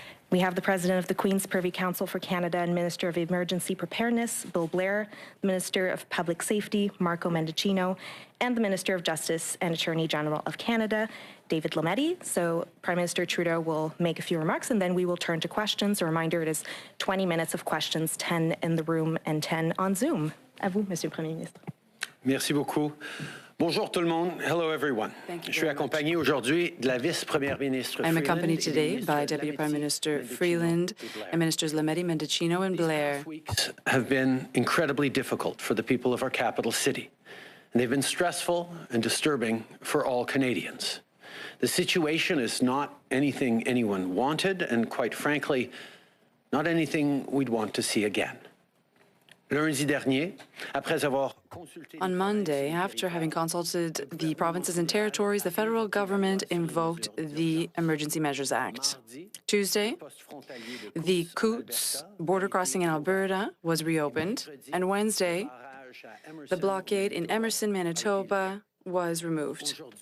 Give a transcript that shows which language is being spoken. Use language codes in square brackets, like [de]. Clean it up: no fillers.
[en] We have the President of the Queen's Privy Council for Canada and Minister of Emergency Preparedness, Bill Blair, the Minister of Public Safety, Marco Mendicino, and the Minister of Justice and Attorney General of Canada, David Lametti. So Prime Minister Trudeau will make a few remarks and then we will turn to questions. A reminder, it is 20 minutes of questions, 10 in the room and 10 on Zoom. [fr] À vous, Monsieur le Premier ministre. Merci beaucoup. Bonjour tout le monde. [en] Hello everyone. [fr] Je suis accompagné aujourd'hui de la vice-première ministre [en] I'm Freeland accompanied today by Deputy Prime Minister Freeland and Ministers Lametti, Mendicino and Blair. These weeks have been incredibly difficult for the people of our capital city, and they've been stressful and disturbing for all Canadians. The situation is not anything anyone wanted, and quite frankly, not anything we'd want to see again. [fr] Lundi dernier, après avoir [en] On Monday, after having consulted the provinces and territories, the federal government invoked the Emergency Measures Act. Tuesday, the Coutts border crossing in Alberta was reopened, and Wednesday, the blockade in Emerson, Manitoba was removed.